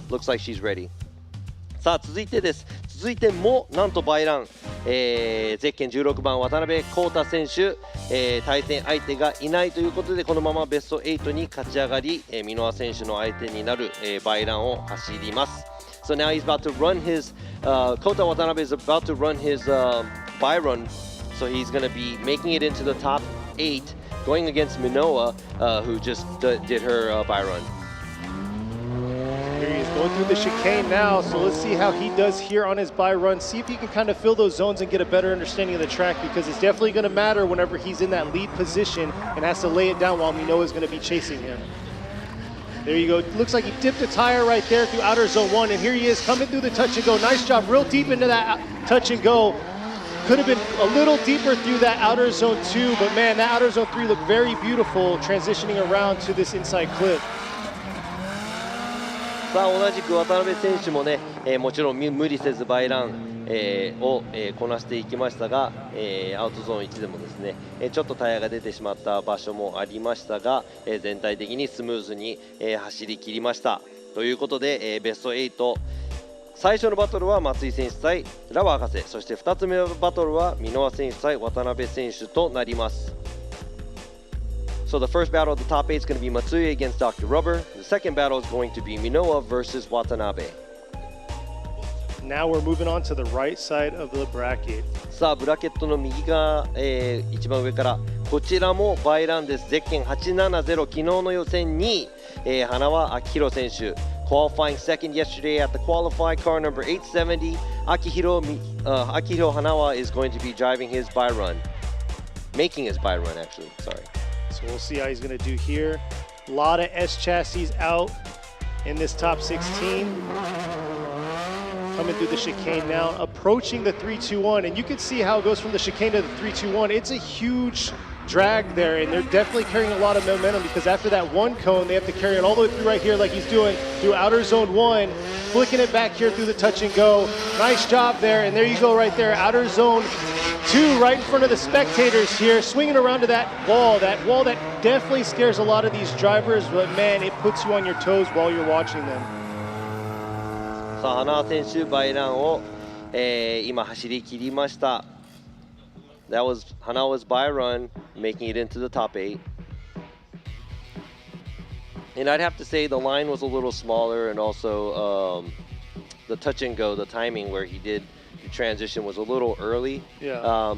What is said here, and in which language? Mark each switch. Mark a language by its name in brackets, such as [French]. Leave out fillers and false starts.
[English] Looks like she's ready. [Japanese] さあ続いてです。続いてもなんとバイラン、ゼッケン16番渡辺康太選手、対戦相手がいないということでこのままベスト8に勝ち上がり、箕輪選手の相手になる、バイランを走ります。 [English] So now he's about to run his, Kota Watanabe is about to run his by run. So he's going to be making it into the top 8, going against Minowa, who just did her by run. Here he is going through the chicane now. So let's see how he does here on his by run. See if he can kind of fill those zones and get a better understanding of the track, because it's definitely going to matter whenever he's in that lead position and has to lay it down while Minowa is going to be chasing him. There you go. Looks like he dipped a tire right there through outer zone 1, and here he is coming through the touch and go. Nice job, real deep into that touch and go. Could have been a little deeper through that outer zone 2, but man, that outer zone 3 looked very beautiful transitioning around to this inside clip. [Japanese] さあ同じく渡辺選手もね、もちろん無理せずバイラン、を、こなしていきましたが、アウトゾーン1でもですね、ちょっとタイヤが出てしまった場所もありましたが、全体的にスムーズに、走り切りましたということで、ベスト8 最初のバトルは松井選手対ラバー博士、そして2つ目のバトルは箕輪選手対渡辺選手となります。 [English] So the first battle of the top 8 is going to be Matsui against Dr. Rubber. The second battle is going to be Minowa versus Watanabe. Now we're moving on to the right side of the bracket. [Japanese] さあブラケットの右側、一番上からこちらもバイランです。ゼッケン870、昨日の予選2位、花輪明宏選手 [English] qualifying second yesterday at the qualified car number 870. Akihiro Hanawa is going to be driving his by run, making his by run actually, sorry. So we'll see how he's going to do here. A lot of S chassis out in this top 16. Coming through the chicane now, approaching the 3-2-1, and you can see how it goes from the chicane to the 3-2-1. It's a huge drag there, and they're definitely carrying a lot of momentum because after that one cone, they have to carry it all the way through right here like he's doing through outer zone 1, flicking it back here through the touch and go. Nice job there, and there you go right there, outer zone 2 right in front of the spectators here, swinging around to that wall that definitely scares a lot of these drivers, but man, it puts you on your toes while you're watching them. [Japanese] さあ花輪選手バイランを、今走り切りました。 [English] That was Hanawa's by run, making it into the top 8. And I'd have to say the line was a little smaller, and also the touch and go, the timing where he did the transition was a little early. Yeah.